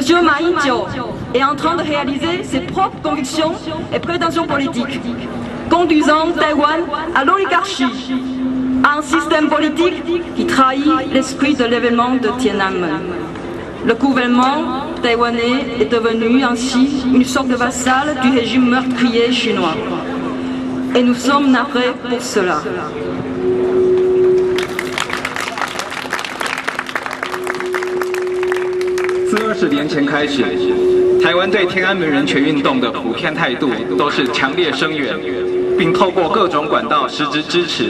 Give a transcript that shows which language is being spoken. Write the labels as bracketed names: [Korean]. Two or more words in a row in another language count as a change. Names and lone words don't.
[French] Ma Ying-jeou est en train de réaliser ses propres convictions et prétentions politiques, conduisant Taïwan à l'oligarchie, à un système politique qui trahit l'esprit de l'événement de Tiananmen. Le gouvernement taïwanais est devenu ainsi une sorte de vassal du régime meurtrier chinois. Et nous sommes navrés pour cela. [Chinese] 自20年前开始，台湾对天安门人权运动的普遍态度都是强烈声援， 并透过各种管道实质支持。